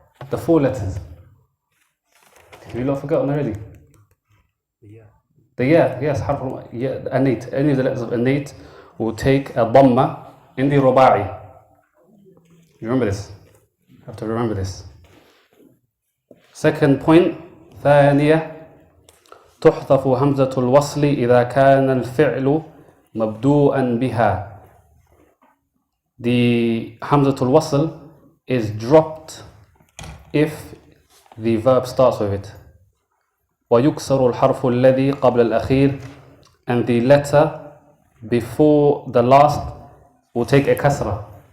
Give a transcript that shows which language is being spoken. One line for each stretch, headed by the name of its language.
English: The 4 letters. Have you not forgotten already? The ya, yes, harf an-8. Any of the letters of an-8 will take a dhamma in the ruba'i. You remember this? You have to remember this. Second point,
Arabic: ثانية تحذف همزة الوصل إذا كان الفعل مبدوءا بها.
English: The hamzatul wasl is dropped if the verb starts with it.
Arabic: ويكسر الحرف الذي قبل الأخير,
English: and the letter before the last will take a kasra.